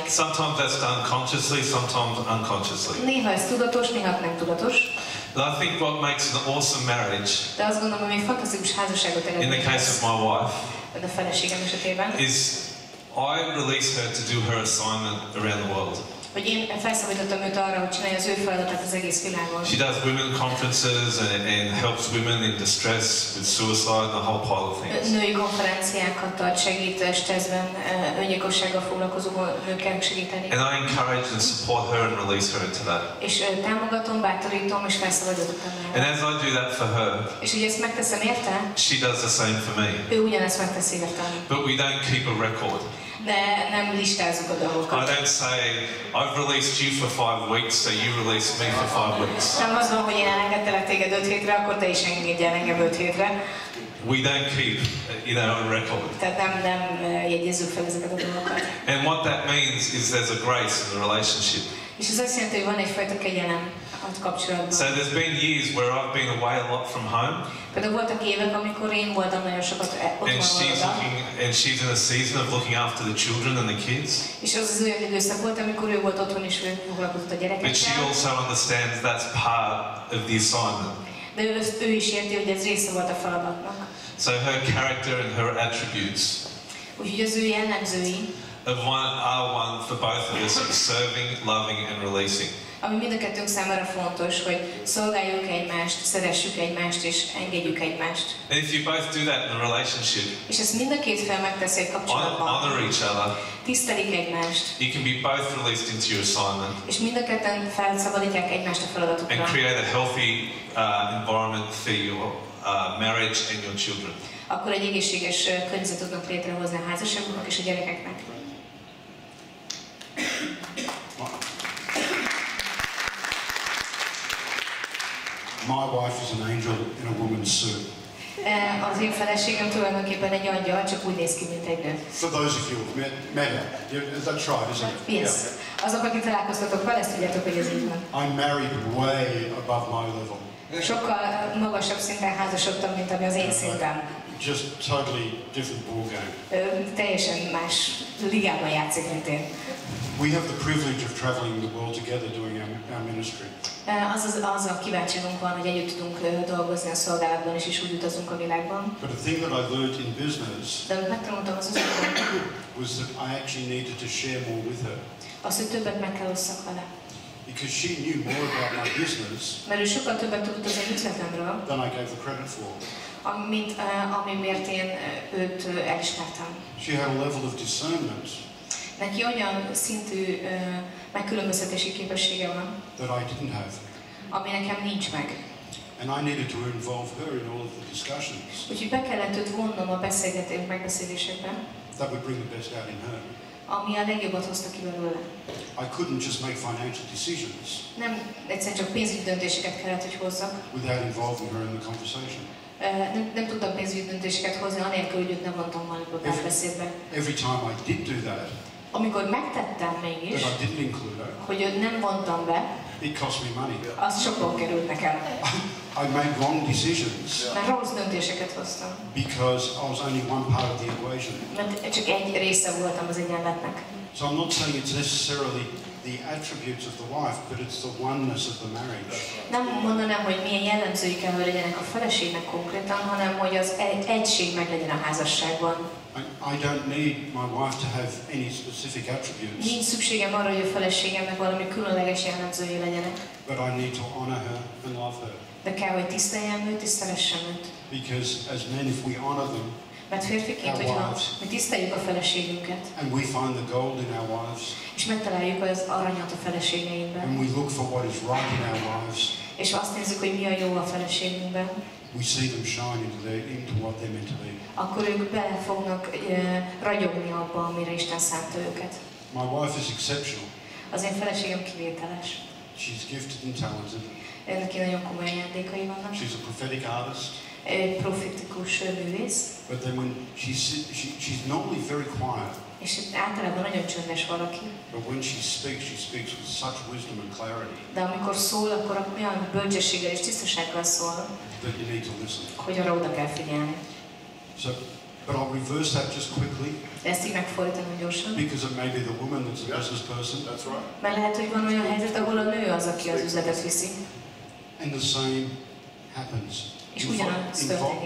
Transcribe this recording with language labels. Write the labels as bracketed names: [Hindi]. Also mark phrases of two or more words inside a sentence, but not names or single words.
[English] Sometimes that's done consciously, sometimes unconsciously. [Hungarian] Néha ez tudatos, néha nem tudatos. [English] But I think what makes an awesome marriage, [Hungarian] De azt gondolom, hogy egy fantasztikus házasságot [English] in the [Hungarian] eredményez. [English] case of my wife, [Hungarian] A feleségem esetében, [English] is I release her to do her assignment around the world. [Hungarian] hogy én felszabadítottam őt arra, hogy csinálja az ő feladatát az egész világon. [English] She does women conferences and helps women in distress with suicide and a whole pile of things. [Hungarian] Női konferenciákat tart, segít stresszben, öngyilkossággal foglalkozó nőkkel segíteni. [English] And I encourage and support her and release her into that. [Hungarian] És támogatom, bátorítom és felszabadítottam [English] And [Hungarian] el. [English] as I do that for her, [Hungarian] És ugye ezt megteszem érte, [English] she does the same for me. [Hungarian] ő ugyanezt megteszi értem. [English] But we don't keep a record. [Hungarian] De nem listázzuk a dolgokat. [English] I don't say, I've released you for 5 weeks, so you release me for 5 weeks. [Hungarian] Nem az van, hogy én elengedtelek téged 5 hétre, akkor te is engedj el engem 5 hétre. [English] We don't keep, a record. [Hungarian] Tehát nem jegyezzük fel ezeket a dolgokat. [English] And what that means is there's a grace in the relationship. [Hungarian] És ez azt jelenti, hogy van egyfajta kegyelem a kapcsolatban. [English] So there's been years where I've been away a lot from home. [Hungarian] Például voltak évek, amikor én voltam nagyon sokat otthon [English] And she's in a season of looking after the children and the kids. [Hungarian] És az az olyan időszak volt, amikor ő volt otthon és ő foglalkozott a [English] But she [Hungarian] gyerekekkel. [English] also understands that's part of the assignment. [Hungarian] De ő is érti, hogy ez része volt a feladatnak. [English] So her character and her attributes [Hungarian] Úgyhogy az ő jellemzői, [English] are one for both of us of serving, loving and releasing. [Hungarian] ami mind a kettőnk számára fontos, hogy szolgáljuk egymást, szeressük egymást és engedjük egymást. [English] And if you both do that in a relationship, [Hungarian] És ezt mind a két fél megteszi egy kapcsolatban. [English] honor each other, [Hungarian] Tisztelik egymást. [English] you can be both released into your assignment [Hungarian] És mind a ketten felszabadítják egymást a feladatokra. [English] and create a healthy environment for your marriage and your children. [Hungarian] Akkor egy egészséges környezetet tudnak létrehozni a házasságoknak és a gyerekeknek. [English] My wife is an angel in a woman's suit. [Hungarian] Az én feleségem tulajdonképpen egy angyal, csak úgy néz ki, mint egy nő. [English] For those of you who've met her, that's right, isn't it? Yes. [Hungarian] Azok, akik találkoztatok vele, ezt tudjátok, hogy ez így van. [English] I'm married way above my level. [Hungarian] Sokkal magasabb szinten házasodtam, mint ami az én szintem. [English] Just totally different ballgame. [Hungarian] Teljesen más ligában játszik, mint én. [English] We have the privilege of traveling the world together doing our ministry. [Hungarian] Az a kiváltságunk van, hogy együtt tudunk dolgozni a szolgálatban és úgy utazunk a világban. [English] But the thing that I learned in business [Hungarian] De amit megtanultam az üzletben, [English] was that I actually needed to share more with her. [Hungarian] az, hogy többet meg kell osszak vele. [English] Because she knew more about my business [Hungarian] Mert ő sokkal többet tudott az én üzletemről, [English] than I gave the credit for. [Hungarian] mint amiért én őt elismertem. [English] She had a level of discernment [Hungarian] Neki olyan szintű megkülönböztetési képessége van, [English] that I didn't have. [Hungarian] ami nekem nincs meg. [English] And I needed to involve her in all of the discussions [Hungarian] Úgyhogy be kellett őt vonnom a megbeszélésekben, [English] that would bring the best out in her. [Hungarian] ami a legjobbat hozta ki belőle. [English] I couldn't just make financial decisions [Hungarian] Nem egyszerűen csak pénzügyi döntéseket kellett, hogy hozzak. [English] without involving her in the conversation. [Hungarian] Nem tudtam pénzügyi döntéseket hozni, anélkül, hogy őt ne vontam volna a párbeszédbe. [English] Every time I did do that, [Hungarian] Amikor megtettem mégis, [English] that I didn't include her, [Hungarian] hogy őt nem vontam be, [English] it cost me money. [Hungarian] az sokba került nekem. [English] I made wrong decisions [Hungarian] Mert rossz döntéseket hoztam. [English] because I was only one part of the equation. [Hungarian] Mert csak egy része voltam az egyenletnek. [English] So I'm not saying it's necessarily the attributes of the wife, but it's the oneness of the marriage. [Hungarian] Nem mondanám, hogy milyen jellemzői kell, hogy legyenek a feleségnek konkrétan, hanem hogy az egység meg legyen a házasságban. [English] I don't need my wife to have any specific attributes, [Hungarian] Nincs szükségem arra, hogy a feleségemnek valami különleges jellemzői legyenek. [English] but I need to honor her and love her. [Hungarian] De kell, hogy tiszteljem őt és szeressem őt. [English] Because as men, if we honor them [Hungarian] Mert férfiként, hogyha mi tiszteljük a feleségünket, [English] and we find the gold in our wives, [Hungarian] és megtaláljuk az aranyat a feleségeinkben, [English] and we look for what is right in our wives, [Hungarian] és azt nézzük, hogy mi a jó a feleségünkben, [English] we see them shine into what they're meant to be. [Hungarian] akkor ők bele fognak ragyogni abba, amire Isten szánta őket. [English] My wife is exceptional. [Hungarian] Az én feleségem kivételes. [English] She's gifted and talented. [Hungarian] Neki nagyon komoly ajándékai vannak. [English] She's a prophetic artist. [Hungarian] Profetikus művész. [English] But then when she's normally very quiet. [Hungarian] És általában nagyon csöndes valaki. [English] But when she speaks with such wisdom and clarity. [Hungarian] De amikor szól, akkor olyan bölcsességgel és tisztasággal szól, [English] that you need to listen. [Hungarian] Hogy arra oda kell figyelni. [English] So, but I'll reverse that just quickly. [Hungarian] Ezt így megfordítanom gyorsan. [English] Because it may be the woman that's a business person. That's right. [Hungarian] Mert lehet, hogy van olyan helyzet, ahol a nő az, aki az üzletet viszi. [English] And the same happens. [Hungarian] És ugyanaz történik.